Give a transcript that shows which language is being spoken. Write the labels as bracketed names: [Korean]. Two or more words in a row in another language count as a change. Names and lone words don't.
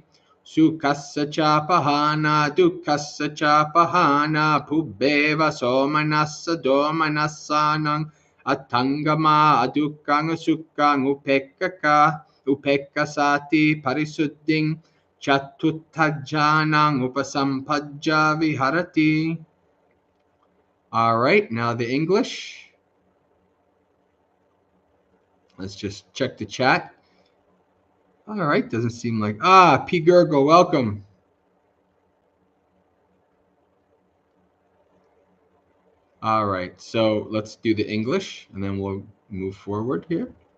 [Pali] Sukhassa cha pahana dukkhassa cha pahana pubbeva somanassa domanassanang attangama adukkang sukkang upekkasati parisuddhing chatuttajjanang upasampajja viharati. [English] All right, now the English. Let's just check the chat. All right, doesn't seem like... P. Gurgle, welcome. All right, so let's do the English, and then we'll move forward here.